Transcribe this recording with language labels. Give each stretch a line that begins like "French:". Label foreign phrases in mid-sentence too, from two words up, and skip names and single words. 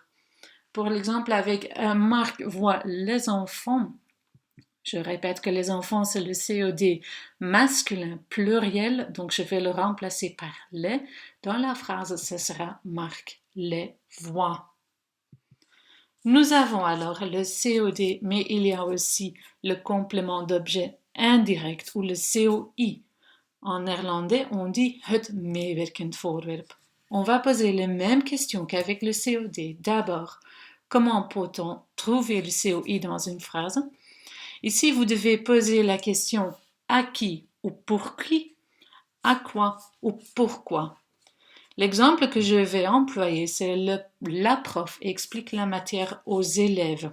French: Pour l'exemple avec Marc voit les enfants, je répète que les enfants c'est le COD masculin pluriel, donc je vais le remplacer par les. Dans la phrase, ce sera Marc les voit. Nous avons alors le COD, mais il y a aussi le complément d'objet indirect ou le COI. En néerlandais, on dit
Dutch: het meewerkend voorwerp.
French: On va poser les mêmes questions qu'avec le COD. D'abord, comment peut-on trouver le COI dans une phrase? Ici, vous devez poser la question à qui ou pour qui, à quoi ou pourquoi. L'exemple que je vais employer, c'est la prof explique la matière aux élèves.